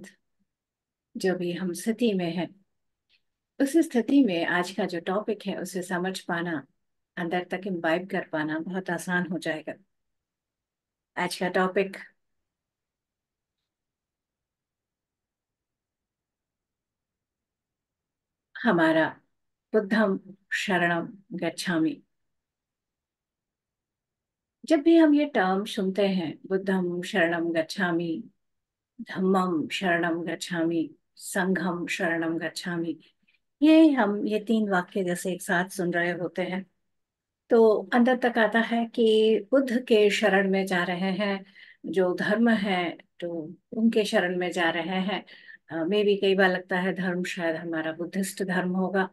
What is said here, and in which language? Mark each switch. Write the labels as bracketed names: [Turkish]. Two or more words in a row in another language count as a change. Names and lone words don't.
[Hindi] जो भी हम स्थिति में है, उस स्थिति में आज का जो टॉपिक है उसे समझ पाना, अंदर तक इम्बाइब कर पाना बहुत आसान हो जाएगा। आज का टॉपिक हमारा [Pali] बुद्धम शरणम गच्छामि। [Hindi] जब भी हम ये टर्म सुनते हैं, [Pali] बुद्धम शरणम गच्छामि, धम्मम शरणम गच्छामि, संघम शरणम गच्छामि, [Hindi] ये 3 वाक्य जैसे एक साथ सुन रहे होते हैं तो अंदर तक आता है कि बुद्ध के शरण में जा रहे हैं। जो धर्म है तो उनके शरण में जा रहे हैं। मे भी कई बार लगता है धर्म शायद हमारा बुद्धिस्ट धर्म होगा।